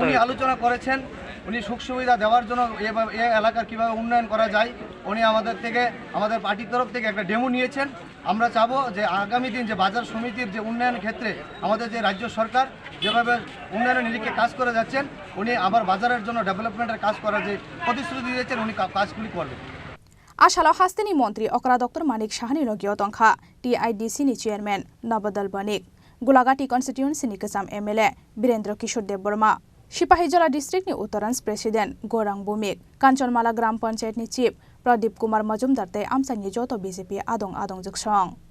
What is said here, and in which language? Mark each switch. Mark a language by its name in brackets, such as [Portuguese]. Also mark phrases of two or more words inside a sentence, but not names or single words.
[Bangla] উনি আলোচনা করেছেন উনি সুখ সুবিধা দেওয়ার জন্য এই এলাকার কিভাবে উন্নয়ন করা যায় উনি আমাদের থেকে আমাদের পার্টির তরফ থেকে একটা ডেমো নিয়েছেন আমরা চাবো যে আগামী দিন যে বাজার সমিতির যে উন্নয়নের ক্ষেত্রে আমাদের যে রাজ্য সরকার যেভাবে উন্নয়নের নিরিখে কাজ করে যাচ্ছেন উনি আবার বাজারের জন্য ডেভেলপমেন্টের কাজ করার যে প্রতিশ্রুতি দিয়েছেন উনি কাজগুলি করবেন [Kok Borok] Ashalo hasteni montri Okra Dr.Manik Sahani logio tongkha TIDC ni chairman NogoNogo Gulaghati constituency ni kesam MLA Birendra Kishore Deborma Sipahijala district ni Uttarans president Khorang Kanchanmala gram panchayat ni chief Pradip Kumar Majumdar te Amchaini joto BJP adong juksong